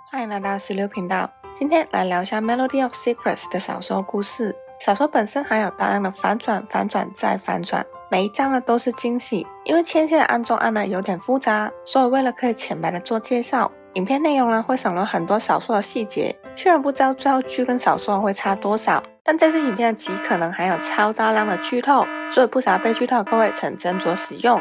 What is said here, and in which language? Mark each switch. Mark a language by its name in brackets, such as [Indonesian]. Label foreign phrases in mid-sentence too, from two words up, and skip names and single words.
[Chinese] 歡迎來到16頻道，今天來聊一下《Melody of Secrets》的小說故事。小說本身還有大量的反轉、反轉再反轉，每一章呢都是驚喜。因為牽線的案中案呢有點複雜，所以為了可以淺白的做介紹，影片內容呢會省略很多小說的細節。雖然不知道最後劇跟小說會差多少，但這支影片極可能還有超大量的劇透，所以不想要被劇透的各位請斟酌使用。